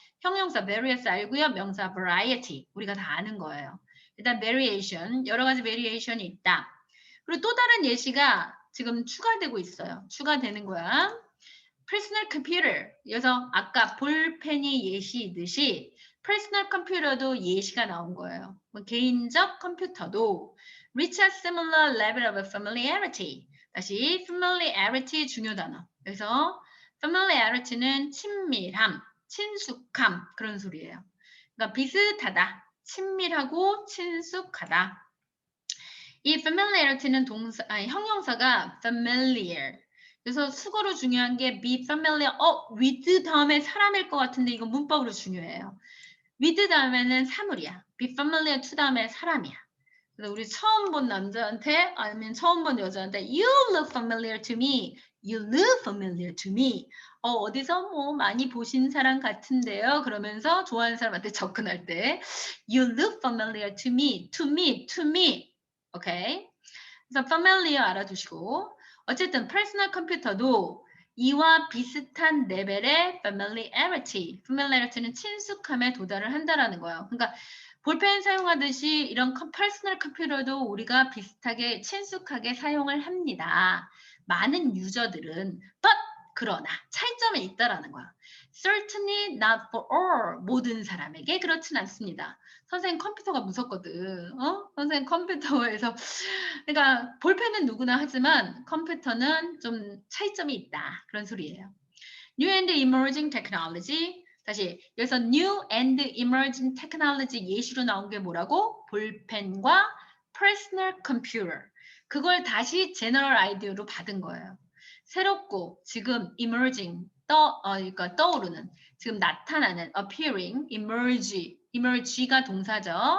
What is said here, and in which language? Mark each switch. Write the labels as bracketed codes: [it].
[ko] 형용사 various 알고요. 명사 variety 우리가 다 아는 거예요. 일단 variation 여러 가지 variation이 있다. 그리고 또 다른 예시가 지금 추가되고 있어요. 추가되는 거야. personal computer. 그래서 아까 볼펜이 예시이듯이 personal computer도 예시가 나온 거예요. 뭐 개인적 컴퓨터도 [en] reach a similar level of familiarity. [ko] 다시 familiarity 중요 단어. 그래서 familiarity는 친밀함, 친숙함 그런 소리예요. 그러니까 비슷하다, 친밀하고 친숙하다. 이 familiarity는 형용사가 familiar. 그래서 수거로 중요한 게 be familiar, with 다음에 사람일 것 같은데 이건 문법으로 중요해요. with 다음에는 사물이야. be familiar to 다음에 사람이야. 그래서 우리 처음 본 남자한테 아니면 처음 본 여자한테 [en] you look familiar to me, [ko] you look familiar to me. 어디서 뭐 많이 보신 사람 같은데요. 그러면서 좋아하는 사람한테 접근할 때 [en] you look familiar to me, to me, to me. [ko] 오케이? 그래서 familiar 알아두시고 어쨌든 퍼스널 컴퓨터도 이와 비슷한 레벨의 familiarity는 친숙함에 도달을 한다라는 거예요. 그러니까 볼펜 사용하듯이 이런 퍼스널 컴퓨터도 우리가 비슷하게 친숙하게 사용을 합니다. 많은 유저들은 but 그러나 차이점이 있다라는 거야. [en] Certainly not for all [ko] 모든 사람에게 그렇진 않습니다. 선생님 컴퓨터가 무섭거든. 선생님 컴퓨터에서 그러니까 볼펜은 누구나 하지만 컴퓨터는 좀 차이점이 있다. 그런 소리예요. [en] New and emerging technology. [ko] 다시 여기서 new and emerging technology 예시로 나온 게 뭐라고? 볼펜과 personal computer. 그걸 다시 general idea로 받은 거예요. 새롭고 지금 emerging 그러니까 떠오르는 지금 나타나는 appearing, emerge가 동사죠.